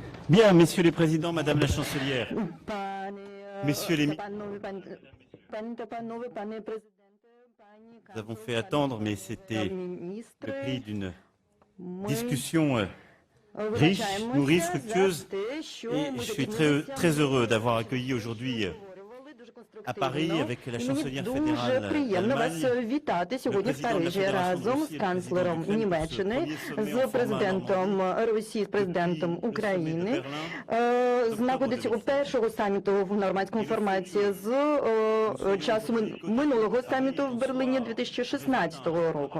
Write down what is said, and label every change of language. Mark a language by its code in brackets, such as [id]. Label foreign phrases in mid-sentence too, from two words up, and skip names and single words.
[fr] Bien, messieurs les présidents, madame la chancelière, messieurs les ministres, nous avons fait attendre, mais c'était le prix d'une discussion riche, nourrie, fructueuse, et je suis très heureux d'avoir accueilli aujourd'hui à Paris avec la chancelière fédérale [uk] Приємно вас [fr] d'Allemagne, [uk] вітати сьогодні в Парижі разом з канцлером Німеччини, з президентом Росії, з президентом України. Знаходиться у першого саміту в нормандському форматі з часу минулого саміту в Берліні 2016 року.